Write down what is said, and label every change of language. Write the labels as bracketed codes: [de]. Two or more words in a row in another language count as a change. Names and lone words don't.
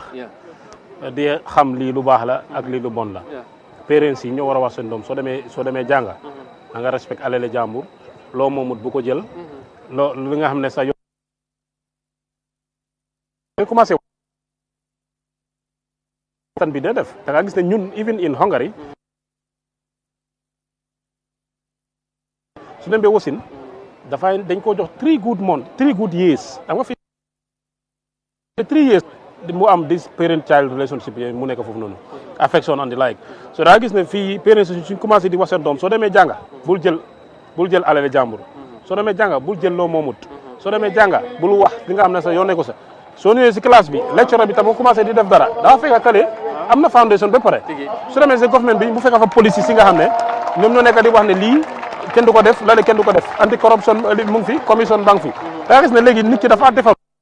[wo] di xam lii lu baax la ak lii lu bon la. parents yi ñoo war a wax seen doom soo demee jànga da nga respect alele jàmbur loo moomut bu ko jël loo li nga xam ne sa yoon commencé tan bi dee def da nga gis ne ñun [en] even in Hungary [wo] su dem bee wasin dafay dañ ko jox 3 [en] good years [wo] da nga fi 3 years mu am [en] this parent child relationship [wo] mu nekk foofu noonu [en] affection and the like [wo] so da gis ne fii parents suñ commencé di wax seen doom soo demee jànga bul jël alale jàmbur soo demee jànga bul jël loo moomut soo demee jànga bul wax li nga xam ne sa yoon ne ko sa soo ñëwee si classe bi lecturer bi tam mu commencé di def dara dafa fekk kale am na foundation ba pare su demee si government bi bu fekk fa police si nga xam ne ñoom ñoo nekk di wax ne lii kenn du ko def lale kenn du ko def [en] anti corruption [wo] mu ngi fi commission banque fi da gis ne léegi nit ki dafa defar